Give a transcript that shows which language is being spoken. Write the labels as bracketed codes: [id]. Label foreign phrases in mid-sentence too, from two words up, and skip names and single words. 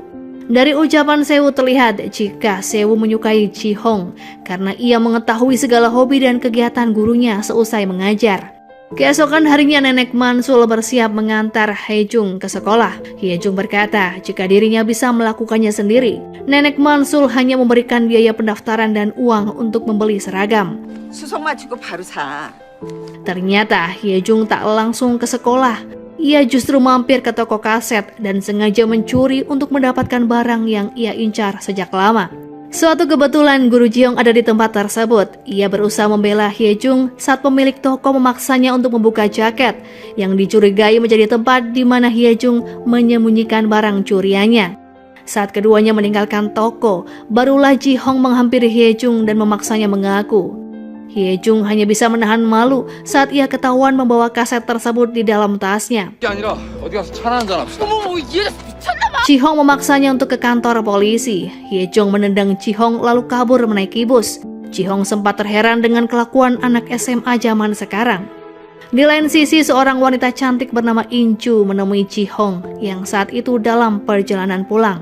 [id] Dari ucapan Sewu terlihat jika Sewu menyukai Ji Hong karena ia mengetahui segala hobi dan kegiatan gurunya seusai mengajar. Keesokan harinya nenek Mansul bersiap mengantar Hyejung ke sekolah. Hyejung berkata jika dirinya bisa melakukannya sendiri. Nenek Mansul hanya memberikan biaya pendaftaran dan uang untuk membeli seragam. [ko] 수속 마치고 바로 사. [id] Ternyata Hyejung tak langsung ke sekolah. Ia justru mampir ke toko kaset dan sengaja mencuri untuk mendapatkan barang yang ia incar sejak lama. Suatu kebetulan guru Ji Hong ada di tempat tersebut. Ia berusaha membela Hyejung saat pemilik toko memaksanya untuk membuka jaket yang dicurigai menjadi tempat di mana Hyejung menyembunyikan barang curiannya. Saat keduanya meninggalkan toko, barulah Ji Hong menghampiri Hyejung dan memaksanya mengaku. Hyejung hanya bisa menahan malu saat ia ketahuan membawa kaset tersebut di dalam tasnya. [ko] 그게 아니라 어디 가서 차나 한잔 합시다. 어머, 얘 미쳤나봐. [id] Ji Hong memaksanya untuk ke kantor polisi. Hyejung menendang Ji Hong lalu kabur menaiki bus. Ji Hong sempat terheran dengan kelakuan anak SMA zaman sekarang. Di lain sisi, seorang wanita cantik bernama Inju menemui Ji Hong yang saat itu dalam perjalanan pulang.